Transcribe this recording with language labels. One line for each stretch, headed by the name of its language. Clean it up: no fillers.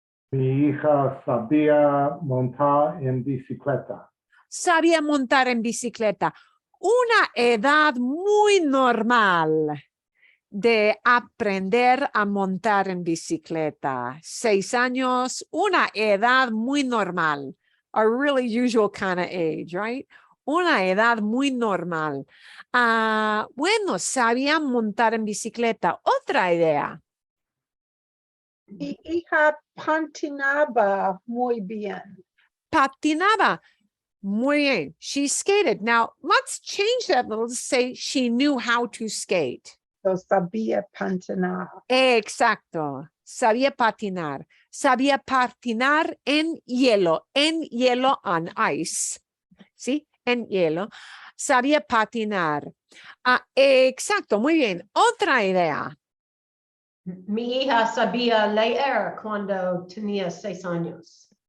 Spanish: Mi hija sabía montar en bicicleta. Sabía montar en bicicleta. Una edad muy normal de aprender a montar en bicicleta. 6 años, una edad muy normal.
English: A really usual kind of age, right?
Spanish: Una edad muy normal. Bueno, sabía montar en bicicleta. Otra idea. Mi hija patinaba muy bien. Patinaba. Muy bien.
English: She skated. Now, let's change that a little to say she knew how to skate.
Spanish: So sabía patinar. Exacto. Sabía patinar. Sabía patinar en hielo
English: on ice.
Spanish: ¿Sí? En hielo. Sabía patinar. Exacto. Muy bien. Otra idea. Mi hija sabía leer cuando tenía 6 años.